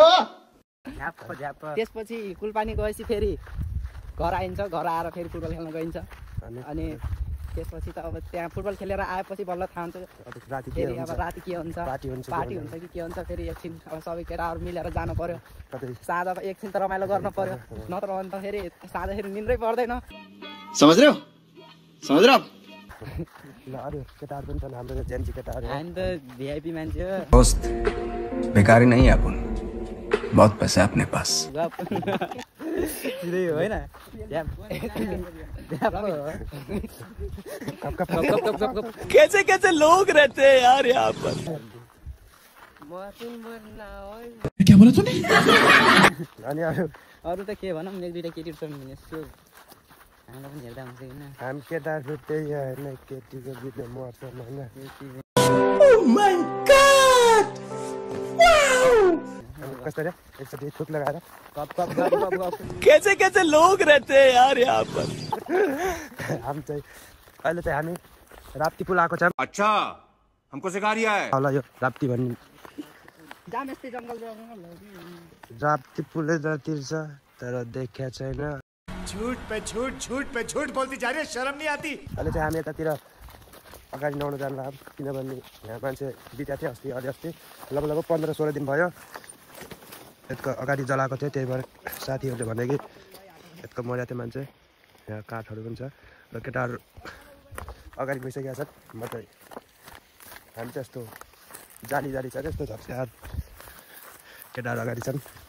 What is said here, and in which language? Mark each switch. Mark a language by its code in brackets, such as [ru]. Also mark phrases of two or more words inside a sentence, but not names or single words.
[ne] त्यसपछि कुलपानी गएपछि फेरि घर आइन्छ घर आएर फेरि फुटबल खेल्न गइन्छ अनि त्यसपछि त अब त्यहाँ फुटबल खेलेर आएपछि बल्ल थाहा हुन्छ फेरि अब राति के हुन्छ पार्टी हुन्छ कि के हुन्छ फेरि एकछिन अब सबै केटाहरू मिलेर जानु पर्यो साँझ एकछिन त रमाइलो गर्नु पर्यो नत्र भने त फेरि साँझखेरि निन्द्रै पर्दैन [hi] समझ रहे हो [ne] ल अरू केटाहरू पनि छन् हाम्रो जेन्जी केटाहरू हामी त भिआइपी मान्छे हो [hi] दोस्त बेकारी नहीं है अपन बहुत पैसा है अपने पास [ne] सिधै होइन [hi] कैसे कैसे लोग रहते हैं यार यहाँ पर क्या बोला तूने [ne] अनि अरू त के भनौँ एक दुईवटा केटीहरू छन् यसो हामीलाई पनि हेर्दा हुन्छ होइन हामी केटाहरू त्यही होइन केटीको बिचमा मर्छन् होइन कस्तो रे एकचोटि थुक लगाएर कप कप गप गप गप [hi] कैसे कैसे लोग रहते हैं यार यहाँ पर [ne] हामी चाहिँ अहिले चाहिँ हामी राप्ती पुल आएको छौँ [hi] अच्छा हमको सिखा रिया है [ne] होला यो राप्ती भन्ने जाम यस्तै जङ्गल राप्ती पुलै जतिर छ तर देखिया छैन [hi] झूठ पे झूठ बोलती जा रही है शर्म नहीं आती [ne] अहिले चाहिँ हामी यतातिर अगाडि नुहाउन जानु किनभने यहाँ मान्छे बितेको थियो अस्ति अस्ति लगभग 15-16 दिन भयो यसको अगाडि जलाएको थियो त्यही भएर साथीहरूले भने कि यसको मर्या थियो मान्छे यहाँ काठहरू पनि छ र केटाहरू अगाडि गइसकेका छन् म चाहिँ हामी चाहिँ यस्तो जाली छ यस्तो झप्स्याहार केटाहरू अगाडि छन्